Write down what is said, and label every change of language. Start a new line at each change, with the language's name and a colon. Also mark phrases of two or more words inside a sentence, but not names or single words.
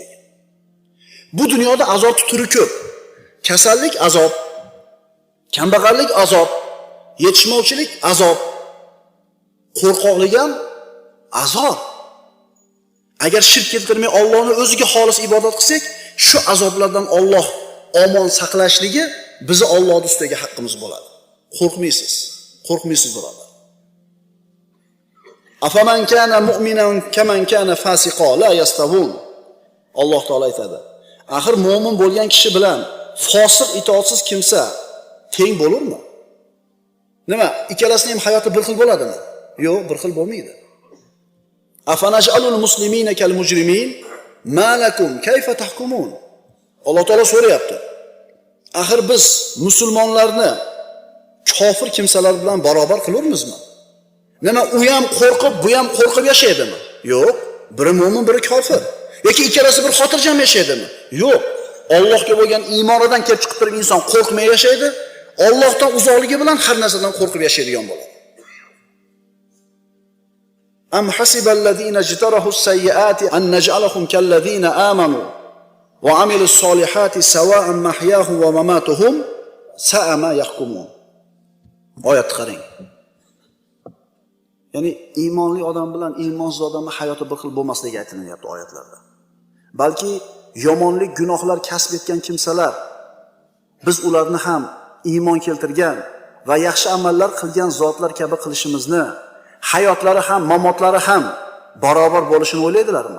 Uzbek: Bu dunyoda azob turi ko'p. Kasallik azob, kambag'allik azob, yetishmovchilik azob, qo'rqoqlik ham azob. Agar shirk keltirmay Allohni o'ziga xolis ibodat qilsak, shu azoblardan Alloh omon saqlashligi bizni Allohning ustiga haqqimiz bo'ladi. Qo'rqmaysiz. Qo'rqmaysiz birodar.
Arabic: أفمن كان مؤمنا كمن كان فاسقا لا يستوون.
Uzbek: Alloh taolo aytadi. Axir mu'min bo'lgan kishi bilan fosiq itoatsiz kimsa teng bo'lurmi? Nima? Ikkalasining ham hayoti bir xil bo'ladimi? Yo'q, bir xil bo'lmaydi.
Arabic: أفنجعل المسلمين كالمجرمين ما لكم كيف تحكمون.
Uzbek: Alloh taolo so'rayapti. Axir biz musulmonlarni kofir kimsalar bilan barobar qilurmizmi? Nima u ham qo'rqib, bu ham qo'rqib yashaydimi? Yo'q, biri mu'min, biri kofir. Yoki ikkalasi bir xotirjam yashaydimi? Yo'q. Allohga bo'lgan iymonidan kelib chiqib turib inson qo'rqmay yashaydi. Allohdan uzoqligi bilan har narsadan qo'rqib yashaydigan bo'ladi.
Arabic: أم حسب الذين اجترحوا السيئات أن نجعلهم كالذين آمنوا وعملوا الصالحات سواء محياهم ومماتهم ساء ما يحكمون.
Uzbek: Oyat qarang. Ya'ni iymonli odam bilan iymonsiz odamning hayoti bir xil bo'lmasligi aytilyapti oyatlarda. Balki yomonlik, gunohlar kasb etgan kimsalar biz ularni ham iymon keltirgan va yaxshi amallar qilgan zotlar kabi qilishimizni, hayotlari ham, mamotlari ham barobar bo'lishini o'ylaydilarmi?